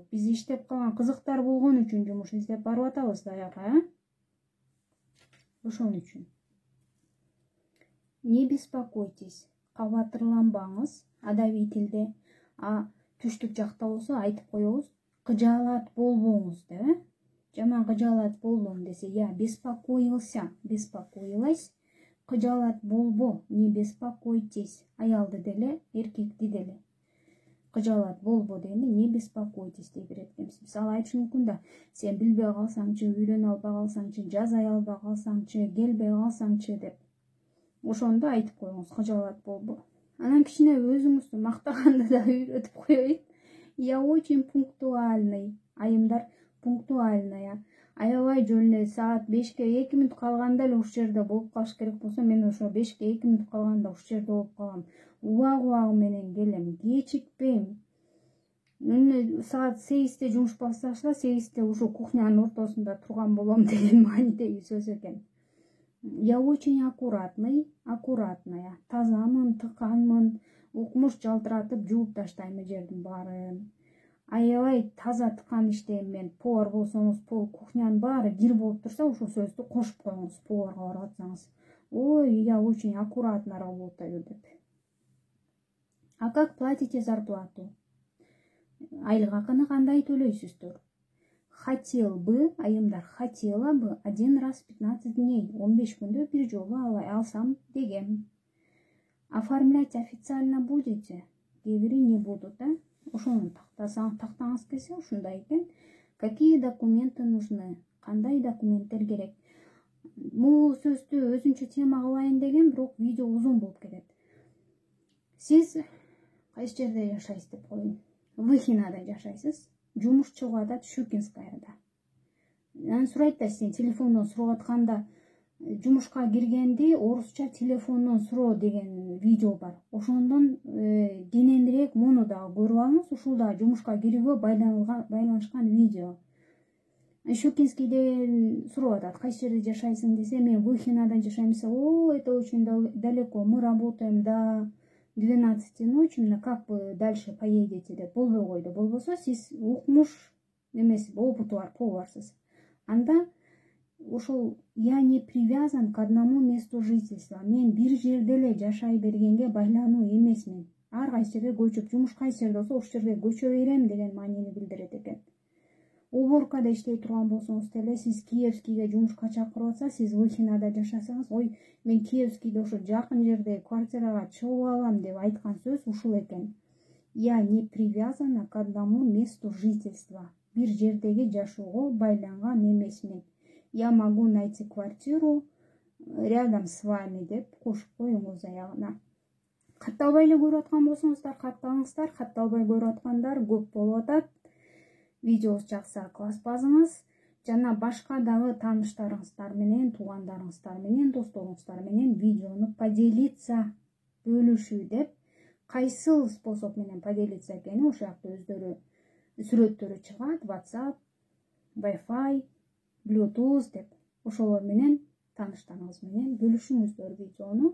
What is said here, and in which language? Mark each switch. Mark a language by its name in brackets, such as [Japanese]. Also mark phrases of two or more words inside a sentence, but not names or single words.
[Kyrgyz] Биз иштеп калган кызыктар болгон үчүн жумуш издеп барып атабыз да аяка, Ошон үчүн. [Russian] Не беспокойтесь, [Kyrgyz] кабатырланбаңыз, адабий тилде. Түштүк жакта болсо айтып коебуз, кыжаалат болбоңуз деп, Жаман кыжаалат болдум десе, [Russian] я беспокоился, беспокоилась, [Kyrgyz] кыжаалат болбо, [Russian] не беспокойтесь. [Kyrgyz] Аялды деле, эркекти деле. Кыжаалат болбо дегенде, [Russian] не беспокойтесь [Kyrgyz] дей берет экенбиз. Мисалы айтышы мүмкүн да, сен билбей калсаңчы, үйрөнө албай калсаңчы, жасай албай калсаңчы, келбей калсаңчы деп. Ошондо айтып коюңуз, кыжаалат болбо. Анан кичине өзүңүздү мактаганды да үйрөтүп коёюн. [Russian] Я очень пунктуальный. Айымдар пунктуальная. [Kyrgyz] Аябай жөн саат 5-ке 2 мүнөт калганда эле ушул жерде болуп калыш керек болсо, мен ошо 5-ке 2 мүнөт калганда ушул жерде болуп калам. Убак менен келем, кечикпейм. саат 8-те жумуш башташла, 8-те ушу кухнянын ортосунда турган болом деген маанидеги сөз экен. [Russian] Я очень аккуратная, [Kyrgyz] тазамын, тыканмын, укмуш жалтыратып жууп таштайм жердин баарын. Аябай таза тыкан иштейм мен. Повар болсоңуз, кухнянын баары кир болуп турса, ушул сөздү кошуп коюңуз поварга барып атсаңыз. Ой, [Russian] я очень аккуратно работаю деп. А как платите зарплату? [Kyrgyz] Айлык акыны кандай төлөйсүздөр? [Russian] Хотела бы один раз в 15 дней, [Kyrgyz] 15 күндө бир жолу алсам дегем. [Russian] Оформлять официально будете? [Kyrgyz] Кээ бири [Russian] не будут, [Kyrgyz] да? Ошону тактаңыз келсе ушундай экен. [Russian] Какие документы нужны? [Kyrgyz] Кандай документтер керек? Бул сөздү өзүнчө тема кылайын деген, бирок видео узун болуп кетет. Сиз кайсы жерде жашайсыз деп коеюн. Выхинада жашайсыз. Жумуш чыгып атат Щукинскаяда. Анан сурайт да, сен телефондон сурап атканда жумушка киргенди орусча телефондон суроо деген видео бар. Ошондон кененирээк муну дагы көрүп алыңыз. Ушул да жумушка кирүүгө байланышкан видео. Щукинскийден сурап атат, кайсы жерде жашайсың десе, мен Выхинада жашайм десе, [Russian] о, это очень далеко, мы работаем до 12 ночи, как вы дальше поедете деп болбой койду. [Kyrgyz] Болбосо сиз укмуш эмес, опыту бар, поварсыз. Анда ошол [Russian] я не привязан к одному месту жительства. [Kyrgyz] Мен бир жерде эле жашай бергенге байлануу эмесмин. Ар кайсы жерге көчүп, жумуш кайсы жерде болсо ошол жерге көчө берем деген маанини билдирет экен. Уборкада иштей турган болсоңуз деле, сиз Киевскийге жумушка чакырып атса, сиз Выхинада жашасаңыз, ой, мен Киевскийде ошо жакын жерде квартирага чыгып алам деп айткан сөз ушул экен. [Russian] Я не привязана к одному месту жительства. [Kyrgyz] Бир жердеги жашоого байланган эмесмин. [Russian] Я могу найти квартиру рядом с вами деп кошуп коюңуз аягына. [Kyrgyz] Катталбай эле көрүп аткан болсоңуздар, катталыңыздар. Катталбай көрүп аткандар көп болуп атат. Видеосы жакса класс базыңыз, жана башка дагы тааныштарыңыздар менен, туугандарыңыздар менен, досторуңуздар менен видеону поделиться, бөлүшүү деп, кайсыл способ менен поделиться экени ошол жакта өздөрү сүрөттөрү чыгат, WhatsApp, Wi-Fi, Bluetooth деп, ошолор менен тааныштарыңыз менен бөлүшүңүздөр видеону.